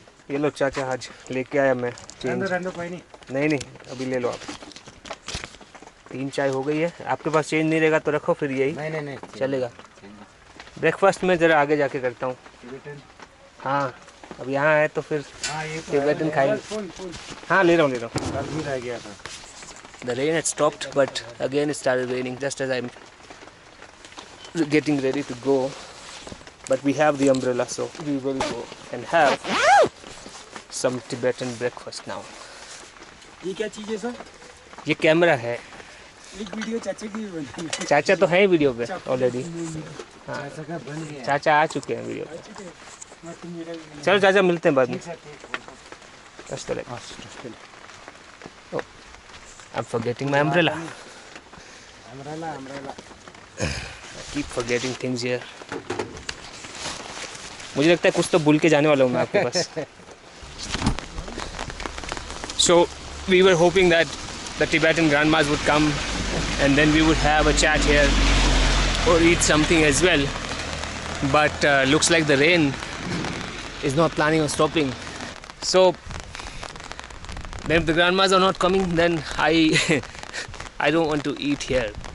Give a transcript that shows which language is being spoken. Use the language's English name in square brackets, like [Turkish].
[Hindi] ये लो चाचा, आज लेके आया मैं चेंज। नहीं अभी ले लो आप। 3 चाय हो गई है। आपके पास चेंज नहीं रहेगा तो रखो, फिर यही नहीं चलेगा। ब्रेकफास्ट में जरा आगे जाके करता हूँ। हाँ, अब यहाँ है तो फिर टिबेटन खाएंगे। हाँ, ले रहा हूँ। [English] The rain had stopped, but again it started raining just as I'm getting ready to go. But we have the umbrella, so we will go and have some Tibetan breakfast now. [Hindi] ये क्या चीज़ है sir? ये camera है। एक video चाचा की बन गई। चाचा तो है वीडियो पे ऑलरेडी। हाँ, चाचा आ चुके हैं वीडियो पे। चलो चाचा, मिलते हैं बाद में। [English] Oh, I'm forgetting my umbrella. I keep forgetting things here. [Hindi] मुझे लगता है कुछ तो भूल के जाने वाला हूँ मैं आपके पास। [English] So we were hoping that the Tibetan grandmas would come and then we would have a chat here or eat something as well. but looks like the rain is not planning on stopping. So then if the grandmas are not coming, then I I don't want to eat here.